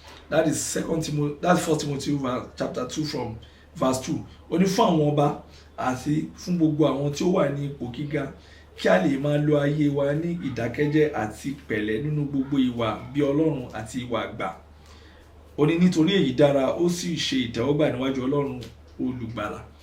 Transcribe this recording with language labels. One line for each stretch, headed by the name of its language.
English: That is 1 Timothy chapter 2 from verse 2.
Yoruba: Ó ní fún àwọn ọba àti fún gbogbo àwọn tí ó wà ní ipò gíga kí a lè máa lo ayé wa ní ìdákẹ́jẹ́ àti pẹ̀lẹ́ nínú gbogbo ìwà bí Ọlọ́run àti ìwà àgbà. Ó ní nítorí èyí dára ó sì ṣe ìtẹ́wọ́gbà níwájú Ọlọ́run olùgbàlà.